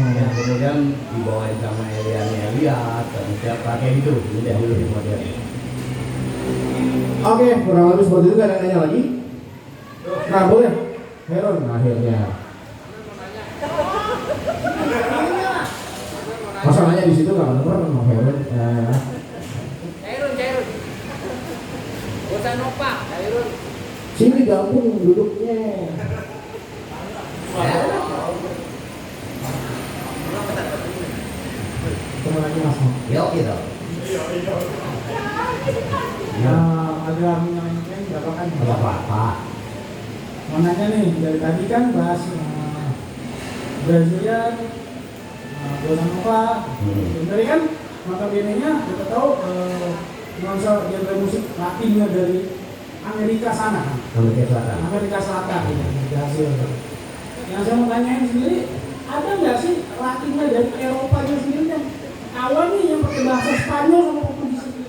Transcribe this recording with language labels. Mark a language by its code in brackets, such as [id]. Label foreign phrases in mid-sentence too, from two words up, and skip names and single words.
[id] Ya, kemudian dibawain sama Elian Elias dan siapa kayak gitu. Jadi lebih modern. Oke, kurang lebih seperti itu. Gak ada yang nanya lagi? Nah, boleh. Heron akhirnya. Masalahnya di situ nggak bener sama Heron. Cairun. Bossa nova, Cairun. Sini gabung duduknya. Ketemu lagi Mas Mo. Yo gitu. Ada menyampaikan berapa kan? Apa apa? Mau nanya nih, dari tadi kan bahas Brazilian, bossa nova. Dari kan notabene-nya kita tahu nuansa genre musik Latinnya dari Amerika sana kan? Amerika Selatan. Amerika Selatan ya, Brazil. Yang saya mau tanyain sendiri, ada nggak sih Latinnya dari Eropa sendiri yang awal nih yang pakai bahasa Spanyol sama Portugis sendiri?